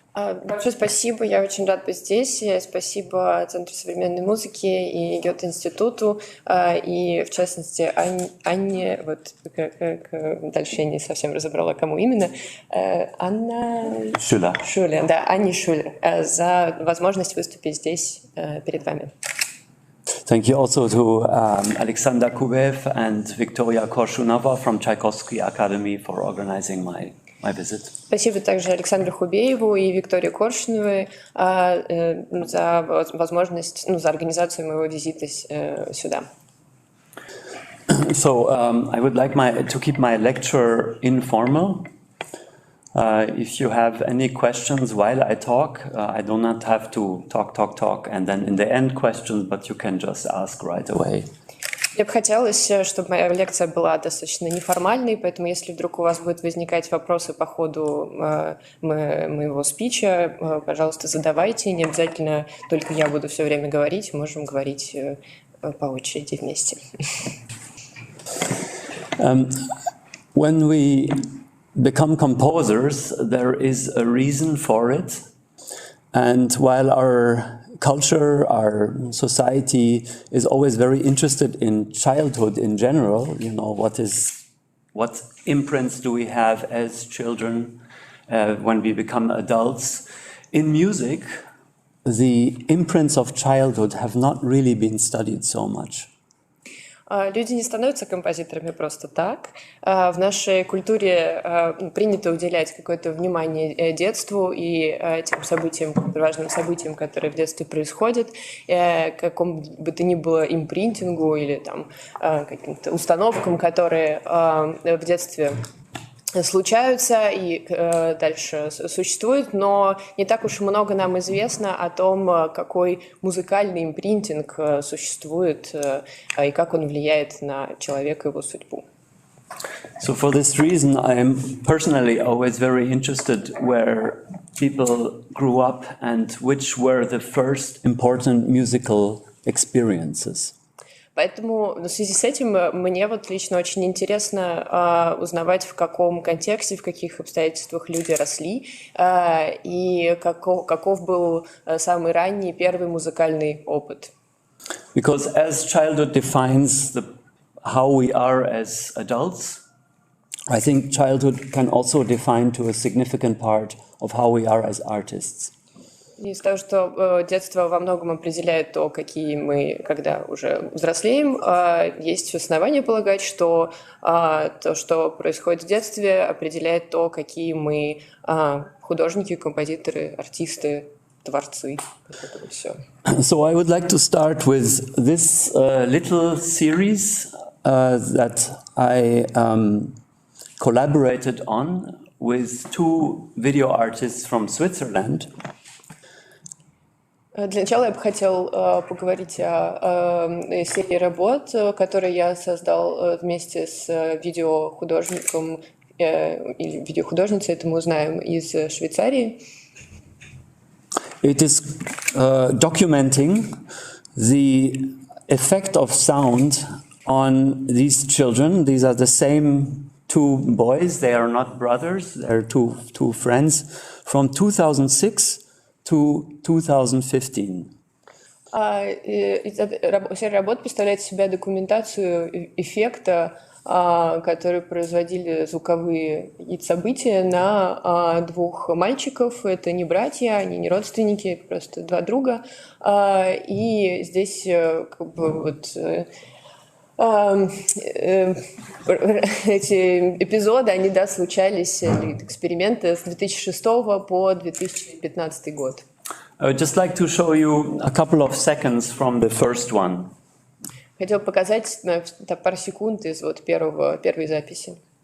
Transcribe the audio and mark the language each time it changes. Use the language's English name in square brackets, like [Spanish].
[Russian] Большое спасибо, я очень рад быть здесь. Спасибо Центру современной музыки и Гёте-институту, и в частности Анне, вот дальше я не совсем разобрала, кому именно, Анна Шулер, да, Анне Шулер, за возможность выступить здесь перед вами. [English] Thank you also to Alexander Kubev and Victoria Korshunova from Tchaikovsky Academy for organizing my visit. [Russian] Спасибо также Александру Хубееву и Виктории Коршуновой за возможность, за организацию моего визита сюда. [English] So I would like to keep my lecture informal. If you have any questions while I talk, I do not have to talk, and then in the end questions, but you can just ask right away. [Russian] Мне бы хотелось, чтобы моя лекция была достаточно неформальной, поэтому если вдруг у вас будут возникать вопросы по ходу моего спича, пожалуйста, задавайте. Не обязательно только я буду все время говорить, можем говорить по очереди вместе. [English] When we become composers, there is a reason for it. And while our culture, our society is always very interested in childhood in general, you know, what imprints do we have as children when we become adults? In music, the imprints of childhood have not really been studied so much. [Russian] Люди не становятся композиторами просто так. В нашей культуре принято уделять какое-то внимание детству и тем событиям, важным событиям, которые в детстве происходят, какому бы то ни было импринтингу или там каким-то установкам, которые в детстве случаются и дальше существуют, но не так уж много нам известно о том, какой музыкальный импринтинг существует и как он влияет на человека и его судьбу. [English] So for this reason, I am personally always very interested where people grew up and which were the first important musical experiences. [Russian] Поэтому в связи с этим мне вот лично очень интересно узнавать, в каком контексте, в каких обстоятельствах люди росли, и каков был самый ранний первый музыкальный опыт. [English] Because as childhood defines how we are as adults, I think childhood can also define to a significant part of how we are as artists. [Russian] Из того, что детство во многом определяет то, какие мы, когда уже взрослеем, есть основания полагать, что то, что происходит в детстве, определяет то, какие мы художники, композиторы, артисты, творцы. Это все. [English] So I would like to start with this little series that I collaborated on with two video artists from Switzerland. [Russian] Для начала я бы хотел поговорить о серии работ, которые я создал вместе с видеохудожником или видеохудожницей, это мы узнаем, из Швейцарии. [English] It is documenting the effect of sound on these children. These are the same two boys. They are not brothers. They are two friends from 2006 to 2015. [Russian] Серия работ представляет из себя документацию эффекта, который производили звуковые события на двух мальчиков. Это не братья, они не родственники, просто два друга. И здесь как бы вот эти эпизоды, они, да, случались, эксперименты с 2006 по 2015 год. [English] I would just like to show you a couple of seconds from the first one. [Russian] Хотел показать пару секунд из вот первой записи.